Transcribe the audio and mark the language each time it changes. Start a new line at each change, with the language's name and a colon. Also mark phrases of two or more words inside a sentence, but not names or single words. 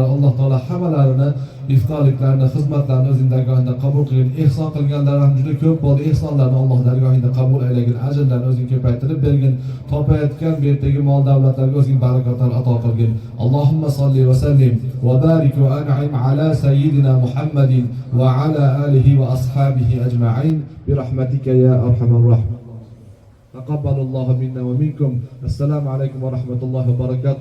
Uzbek: Alloh taolo hammalarini iftorliklarni, xizmatlarni o'zing dargohingda qabul qilgin. Ehson qilganlar ham juda ko'p bo'ldi. Ehsonlarni Alloh dargohingda qabul aylagin. Ajrlarni o'zing ko'paytirib bergin. Topayotgan bu yerdagi mol davlatlarga o'zing barakotlar ato qilgin.
Arabic: اللهم صل وسلم وبارك وأنعم على سيدنا محمد وعلى آله وأصحابه أجمعين برحمتك يا أرحم الراحمين. تقبل الله منا ومنكم. السلام عليكم ورحمة الله وبركاته.